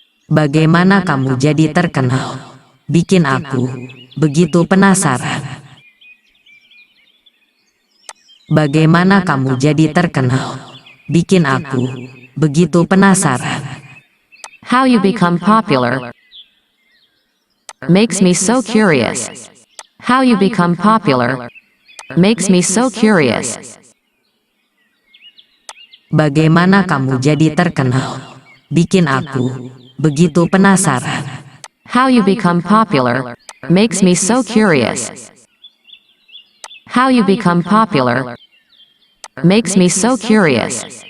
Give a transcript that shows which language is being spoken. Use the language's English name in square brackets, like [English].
[Indonesian] bagaimana kamu jadi terkenal? Bikin aku begitu penasaran. Bagaimana kamu jadi terkenal? Bikin aku begitu penasaran. [English] How you become popular makes me so curious. How you become popular makes me so curious. [Indonesian] Bagaimana kamu jadi terkenal? Bikin aku begitu penasaran. [English] How you become popular makes me so curious. How you become popular makes me so curious.